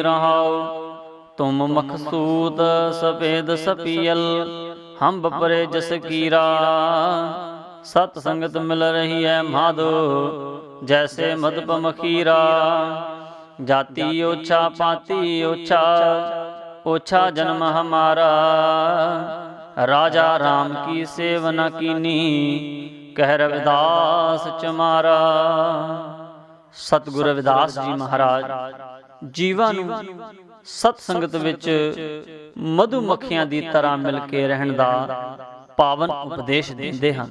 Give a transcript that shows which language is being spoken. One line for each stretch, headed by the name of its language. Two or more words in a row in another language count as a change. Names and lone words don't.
Hindi: रहाउ तुम मखसूद सफेद सपीअल, हम बपरे जस कीरा। सत संगत मिल रही है माधो, जैसे मधुप मखीरा। जाती ओछा पाती ओछा, ओछा जन्म हमारा, राजा राम की सेव न कीनी, कह रविदास चमारा।
Punjabi: सतगुरु रविदास जी महाराज ਜੀਵਾਂ ਨੂੰ ਸਤ ਸੰਗਤ ਵਿੱਚ ਮਧੂ ਮੱਖੀਆਂ ਦੀ ਤਰ੍ਹਾਂ ਮਿਲ ਕੇ ਰਹਿਣ ਦਾ ਪਾਵਨ ਉਪਦੇਸ਼ ਦਿੰਦੇ ਹਨ।